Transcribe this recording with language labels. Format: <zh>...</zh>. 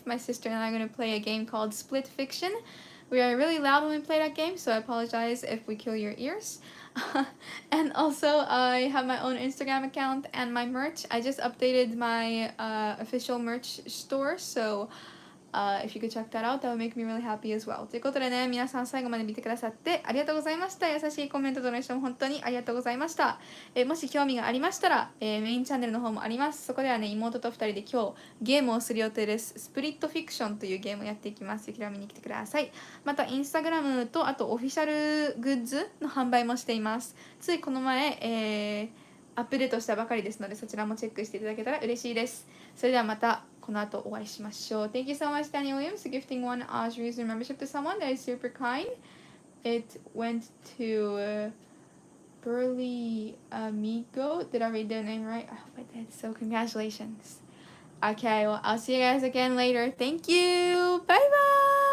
<en>My sister and I are going to play a game called Split Fiction. We are really loud when we play that game, so I apologize if we kill your ears. And also, I have my own Instagram account and my merch. I just updated my official merch store, so if you could check that out, that would make me really happy as well.</en> <ja>ということでね、皆さん最後まで見てくださってありがとうございました。優しいコメント、ドネーション本当にありがとうございました。もし興味がありましたら、メインチャンネルの方もあります。そこではね、妹と2人で今日ゲームをする予定です。スプリットフィクションというゲームをやっていきます。よければ見に来てください。また、インスタグラムと、あとオフィシャルグッズの販売もしています。ついこの前、アップデートしたばかりですので、そちらもチェックしていただけたら嬉しいです。それではまたこの後お会いしましょう。</ja> <en>Thank you so much, Daniel Williams, for gifting one Australian membership to someone. That is super kind. It went to Burley Amigo. Did I read their name right? I hope I did. So congratulations. Okay, well, I'll see you guys again later. Thank you. Bye bye.</en>